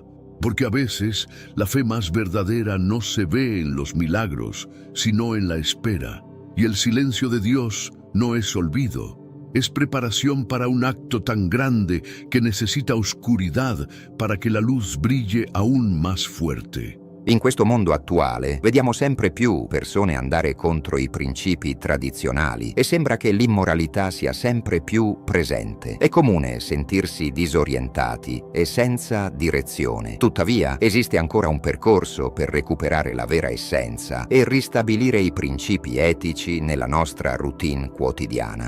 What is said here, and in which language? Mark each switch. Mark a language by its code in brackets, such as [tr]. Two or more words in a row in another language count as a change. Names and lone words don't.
[es] Porque a veces la fe más verdadera no se ve en los milagros, sino en la espera. Y el silencio de Dios no es olvido, es preparación para un acto tan grande que necesita oscuridad para que la luz brille aún más fuerte. [it] In questo mondo attuale vediamo sempre più persone andare contro i principi tradizionali e sembra che l'immoralità sia sempre più presente. È comune sentirsi disorientati e senza direzione. Tuttavia, esiste ancora un percorso per recuperare la vera essenza e ristabilire i principi etici nella nostra routine quotidiana.